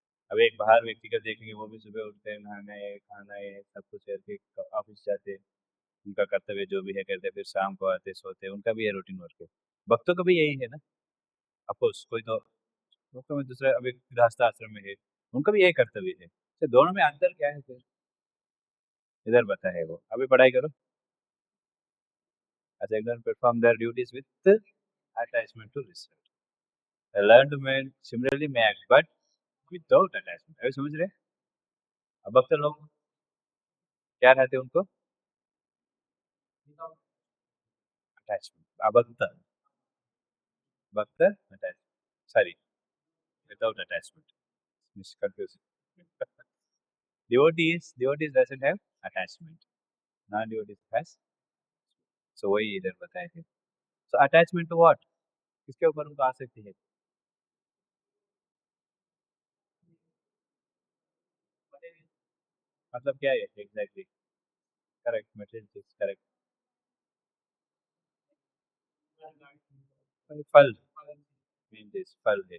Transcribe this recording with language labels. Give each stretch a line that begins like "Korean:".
Hindi: अब एक बाहर व्यक्ति का देखेंगे, वो भी सुबह उठते हैं, नहाना है खाना है सब कुछ करके ऑफिस जाते हैं, उनका कर्तव्य जो भी है करते हैं, फिर शाम को आते सोते हैं, उनका भी ये रूटीन वर्क है। भक्तों का भी यही है ना। अफकोर्स कोई तो भक्तों में दूसरा अभी गृहस्थ आश्रम में है, उनका भी यही कर्तव्य है, तो दोनों में अंतर क्या है फिर, इधर बता है वो, अभी पढ़ाई करो।
English: as ignorant perform their duties with attachment to result, a learned man similarly may act but without attachment।
Hindi: अभी समझ रहे? अब भक्त लोग क्या रहते हैं उनको, अटैचमेंट, अभक्त भक्त attach, sorry
English: without attachment, confusing। devotees doesn't have attachment, non devotees has, so
Hindi: वही इधर बताए थे।
English: so attachment to what,
Hindi: किसके ऊपर उनको आसक्ति है, मतलब क्या है एग्जैक्टली, करेक्ट मटेरियल चीज करेक्ट, फल, मेन चीज फल है।